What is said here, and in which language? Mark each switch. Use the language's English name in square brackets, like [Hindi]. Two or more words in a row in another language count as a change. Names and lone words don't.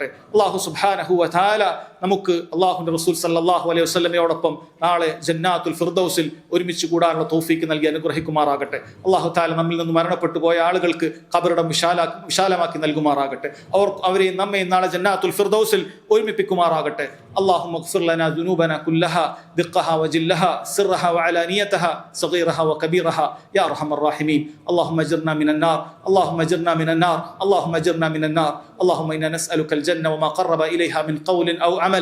[Arabic] الله سبحانه وتعالى [Malayalam] നമുക്ക് അള്ളാഹുവിന്റെ റസൂൽ [Arabic] صلى الله عليه وسلم [Malayalam] നാളെ ജന്നാത്തുൽ ഫിർദൗസിൽ ഒരുമിച്ച് കൂടാനുള്ള തൗഫീഖ് നൽകി അനുഗ്രഹിക്കുമാറാകട്ടെ. [Arabic] الله تعالى [Malayalam] നമ്മിൽ നിന്ന് മരണപ്പെട്ടു പോയ ആളുകൾക്ക് ഖബറിടം വിശാലമാക്കി നൽകുമാറാകട്ടെ. അവരെയും നമ്മയും നാളെ ജന്നാത്തുൽ ഫിർദൗസിൽ ഒരുമിപ്പിക്കുമാറാകട്ടെ. [Arabic] اللهم اغفر لنا ذنوبنا كلها دقها وجلها سرها وعلانيتها صغيرها وكبيرها يا ارحم الراحمين. اللهم اجرنا من النار، اللهم اجرنا من النار، اللهم اجرنا من النار. اللهم انا نسالك الجنه وما قرب اليها من قول او عمل.